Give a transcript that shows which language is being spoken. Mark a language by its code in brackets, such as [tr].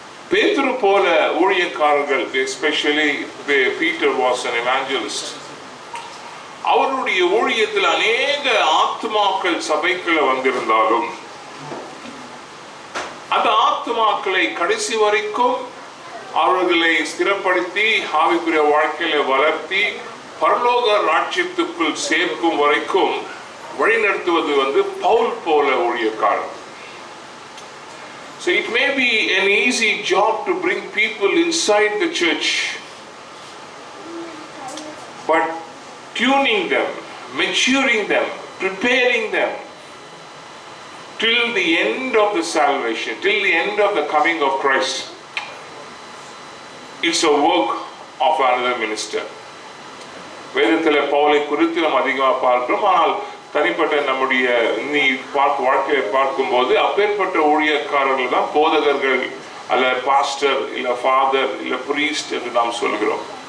[ta] பேதுரு போல ஊழியக்காரர்கள், [en] especially Peter was an evangelist, [ta] அவருடைய ஊழியத்தில் அநேக ஆத்மாக்கள் சபைக்குள்ள வந்திருந்தாலும் அந்த ஆத்மாக்களை கடைசி வரைக்கும் அவர்களை ஸ்திரப்படுத்தி ஆவிக்குரிய வாழ்க்கையில வளர்த்தி பரலோக ராஜ்யத்துக்குள் சேர்க்கும் வரைக்கும் வழிநடத்துவது வந்து பவுல் போல ஊழியக்காரர். [en] So it may be an easy job to bring people inside the church, but tuning them, maturing them, preparing them till the end of the salvation, till the end of the coming of Christ, it's a work of another minister. [ta] வேதத்தில் பவுலை குறித்து நாம் அதிகமாக பார்க்கிறோம். ஆனால் தனிப்பட்ட நம்முடைய வாழ்க்கையை பார்க்கும்போது அப்பேற்பட்ட ஊழியக்காரர்கள் தான் போதகர்கள், அல்ல பாஸ்டர், இல்ல ஃபாதர், இல்ல பிரீஸ்ட் என்று நாம் சொல்கிறோம்.